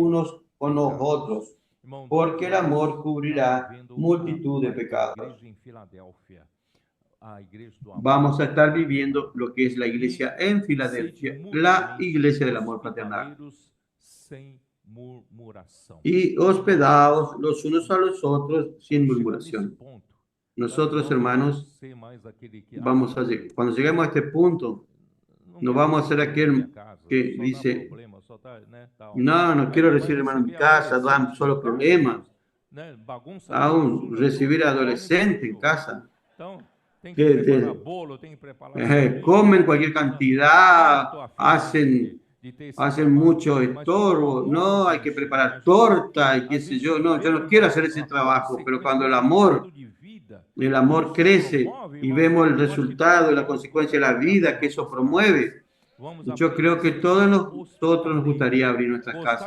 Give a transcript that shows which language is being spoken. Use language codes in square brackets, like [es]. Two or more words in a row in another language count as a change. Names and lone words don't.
[es] unos con los pecados. otros, [pt] Irmão, [es] porque el [pt] nós [es] amor [pt] estamos [es] cubrirá [pt] vivendo [es] multitud de [pt] a [es] pecados. [pt] igreja em Filadélfia, a igreja do amor. [es] Vamos a estar viviendo lo que es la iglesia en Filadelfia, la iglesia del amor fraternal. [pt] Hospitaleiros sem murmuração. [es] Y hospedados los unos a los otros sin [pt] Chegar nesse [es] murmuración. [pt] ponto, [es] Nosotros, [pt] nós não [es] hermanos, [pt] vamos ser mais aquele que, [es] vamos a llegar. Cuando lleguemos a este punto, no [pt] quero [es] vamos a ser [pt] receber na minha [es] aquel [pt] casa, [es] que [pt] só dá [es] dice, [pt] problema, só tá, né, tal. [es] no, no [pt] Aí [es] quiero [pt] vai [es] recibir hermano en mi [pt] receber [es] casa, dan [pt] adolescente [es] solo [pt] em casa, [es] problemas. [pt] né, bagunça [es] Aún [pt] tudo, [es] recibir [pt] come [es] adolescente en [pt] tudo. [es] casa. [pt] Então, tem que [es] Que [pt] preparar bolo, tem que preparar comida, [es] comen cualquier [pt] não, tô [es] cantidad, [pt] afim [es] hacen [pt] de [es] hacen mucho estorbo. No, hay que preparar torta y qué sé yo. No, yo no quiero hacer ese trabajo, pero cuando el amor crece y vemos el resultado y la consecuencia de la vida que eso promueve, yo creo que todos nosotros nos gustaría abrir nuestras casas.